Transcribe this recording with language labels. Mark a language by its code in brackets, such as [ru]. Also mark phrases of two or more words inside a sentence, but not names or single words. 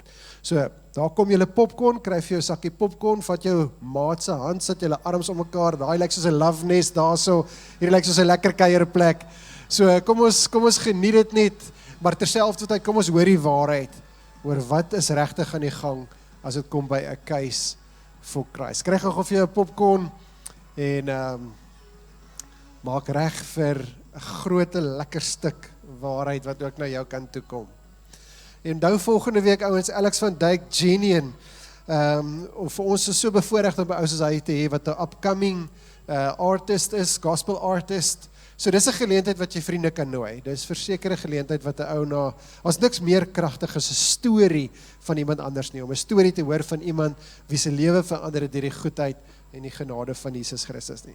[af] So, daar kom julle popcorn, kry vir jou 'n sakkie popcorn, vat jou maat se hand, sit julle arms om mekaar, daai lyk soos 'n [en] love nest [af] daarso. Hierdie lyk soos 'n lekker kuierplek. So, kom ons geniet dit net Maar terselfdertyd, kom ons hoor die waarheid oor wat is regtig aan die gang as dit kom by 'n [en] case for Christ. [af] Kry gou vir jou 'n popcorn en maak reg vir 'n groot lekker stuk waarheid wat ook na jou kant toe kom. En onthou volgende week ouens, Alex van Dijk Genian, vir ons is so bevoorreg om by ouens soos hy te hê wat 'n [en] upcoming artist [af] is, [en] gospel artist. [af] So dis 'n geleentheid wat jy vriende kan nooi. Dis versekerde geleentheid wat 'n ou na, as niks meer kragtig is 'n storie van iemand anders nie, om 'n storie te hoor van iemand wie se lewe verander het deur die goedheid en die genade van Jesus Christus nie.